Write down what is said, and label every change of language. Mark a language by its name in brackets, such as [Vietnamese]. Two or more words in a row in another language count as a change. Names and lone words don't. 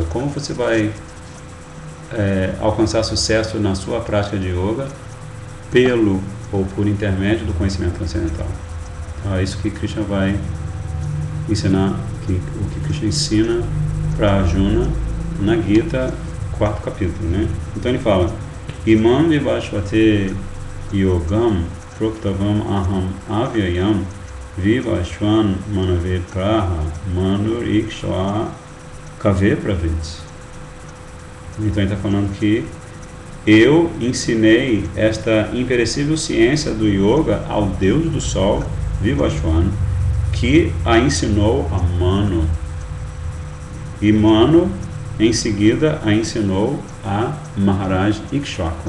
[Portuguese] Como você vai alcançar sucesso na sua prática de yoga pelo ou por intermédio do conhecimento transcendental? Então, é isso que Krishna vai ensinar, o que Krishna ensina para Arjuna na Gita, 4º capítulo, né? Então ele fala: [Sanskrit] Imam vivashvate yogam proktavam aham avyayam Vivashvan Manave Praha Manur Ikshva Kave Pravits. [Portuguese] Então ele está falando que eu ensinei esta imperecível ciência do yoga ao Deus do Sol, Vivashvan, que a ensinou a Manu. E Manu, em seguida, a ensinou a Maharaj Ikshvaku.